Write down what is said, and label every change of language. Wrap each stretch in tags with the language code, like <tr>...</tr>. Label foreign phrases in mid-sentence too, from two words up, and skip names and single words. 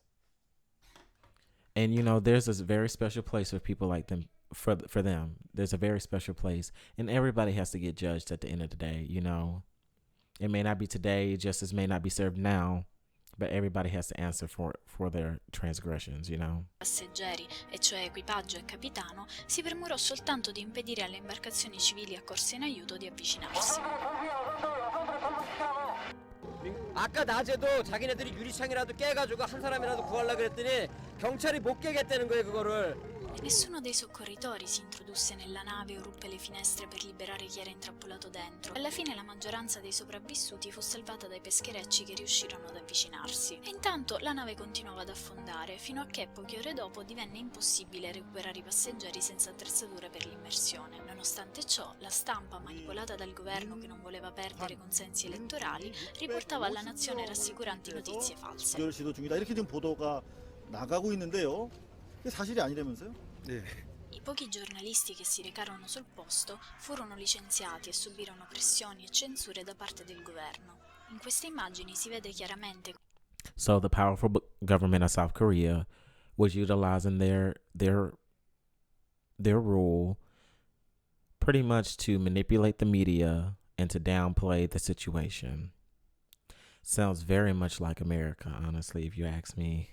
<en>And there's this very special place for people like them. For them, there's a very special place, and everybody has to get judged at the end of the day. It may not be today, justice may not be served now, but everybody has to answer for their transgressions.</en> <it>Passeggeri, e cioè equipaggio e capitano, si premurò soltanto di impedire alle imbarcazioni civili accorse in aiuto di avvicinarsi.</it> <ko>아까 낮에도 자기네들이 유리창이라도 깨가지고 한 사람이라도 구하려고 그랬더니 경찰이 못 깨겠다는 거예요 그거를.</ko> <it>Nessuno dei soccorritori si introdusse nella nave o ruppe le finestre per liberare chi era intrappolato dentro. Alla fine la maggioranza dei sopravvissuti fu salvata dai pescherecci che riuscirono ad avvicinarsi. E intanto la nave continuava ad affondare, fino a che poche ore dopo divenne impossibile recuperare i passeggeri senza attrezzature per l'immersione. Nonostante ciò, la stampa, manipolata dal governo che non voleva perdere consensi elettorali, riportava alla nazione rassicuranti notizie false.</it> <ko>시도 중이다 이렇게 지금 보도가 나가고 있는데요. 이게 사실이 아니라면서요? 네.</ko> <it>I pochi giornalisti che si recarono sul posto furono licenziati e subirono pressioni e censure da parte del governo. In queste immagini si vede chiaramente.</it> <en>So the powerful government of South Korea was utilizing their rule pretty much to manipulate the media and to downplay the situation. Sounds very much like America, honestly, if you ask me.</en>